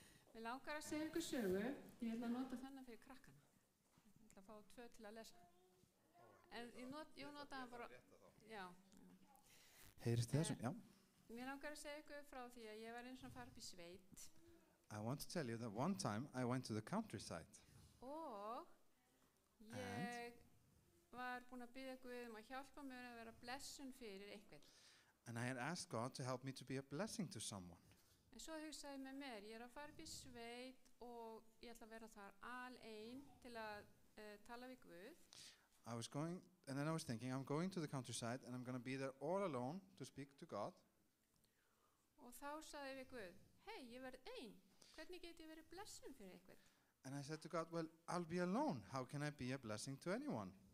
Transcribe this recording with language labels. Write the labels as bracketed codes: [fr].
[is] Við langar að segja ykkur sögu. Ég ætla að nota þennan fyrir krakkana. Ég ætla að fá 2 til að lesa. En ég nota hann bara... Já. Heyrist þið þessu? Já. Mér langar að segja ykkur frá því að ég var eins og fara upp í sveit. [en] I want to tell you that one time I went to the countryside. [is] Og ég var búin að biðja Guð að hjálpa mér að vera blessun fyrir einhvern. [en] And I had asked God to help me to be a blessing to someone. [is] En svo hugsaði ég með mér, ég að fara upp í sveit og ég ætla að vera þar alein til að tala við Guð. [en] I was going, and then I was thinking, I'm going to the countryside and I'm going to be there all alone to speak to God. [is] Og þá sagði ég við Guð, hei, ég verð ein, hvernig get ég verið blessun fyrir einhvern? [en] And I said to God, well, I'll be alone. How can I be a blessing to anyone?